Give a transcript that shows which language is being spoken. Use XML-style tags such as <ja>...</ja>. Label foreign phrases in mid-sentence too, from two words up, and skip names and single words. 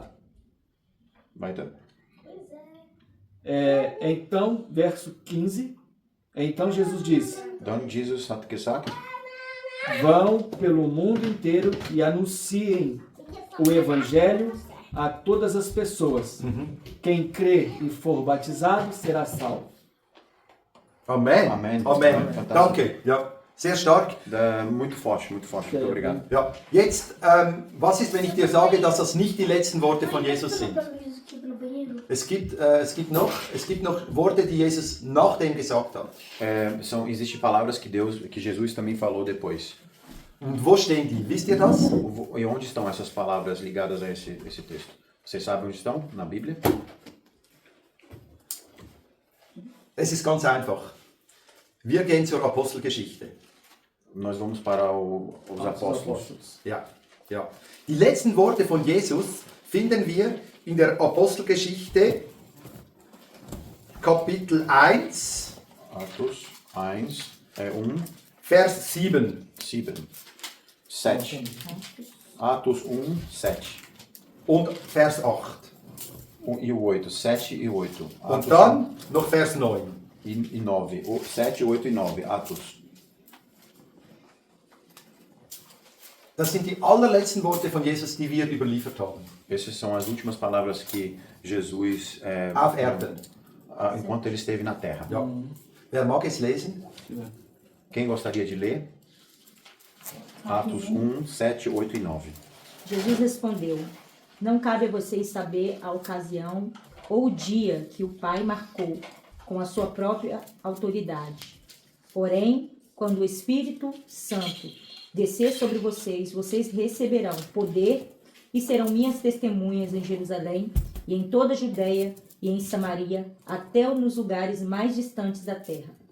<de>Weiter.</de> <pt>Então, verso 15, então Jesus disse:</pt> <de>Dann Jesus hat gesagt,</de> <pt>vão pelo mundo inteiro e anunciem o evangelho a todas as pessoas. Quem crer e for batizado será salvo. Amen. Amen. Amen.</pt> <de>Fantastisch. Danke. Ja, sehr stark.</de> <pt>Muito forte, muito Okay. obrigado.</pt> <de>Ja, jetzt, was ist, wenn ich dir sage, dass das nicht die letzten Worte von Jesus sind? Es gibt noch Worte, die Jesus nachdem gesagt hat.</de> <pt>Existem palavras que Jesus também falou depois.</pt> <de>Und wo stehen die? Wisst ihr das?</de> <pt>E onde estão essas palavras ligadas a esse texto? Vocês sabem onde estão? Na Bíblia?</pt> <de>Es ist ganz einfach. Wir gehen zur Apostelgeschichte.</de> <pt>Nós vamos para os apóstolos.</pt> <de>Ja, ja. Die letzten Worte von Jesus finden wir in der Apostelgeschichte Kapitel 1,</de> <pt>Atos 1,</pt> <de>Vers 7</de> <pt>7. Atos 1, 7.</pt> <de>und Vers 8.</de> <pt>E o 8, 7 e 8.</pt> <de>Und dann noch Vers 9.</de> <pt>E 9. 7, 8 e 9. Atos.</pt> <de>Das sind die allerletzten Worte von Jesus, die wir überliefert haben.</de> <pt>Essas são as últimas palavras que Jesus,</pt> <de>Auf Erden.</de> <pt>enquanto ele esteve na terra.</pt> <de>Ja. Wer mag es lesen?</de> <pt>Quem gostaria de ler? Atos 1, 7, 8 e 9. Jesus respondeu: não cabe a vocês saber a ocasião ou o dia que o Pai marcou com a sua própria autoridade. Porém, quando o Espírito Santo descer sobre vocês, vocês receberão poder e serão minhas testemunhas em Jerusalém e em toda a Judeia e em Samaria, até nos lugares mais distantes da terra.</pt>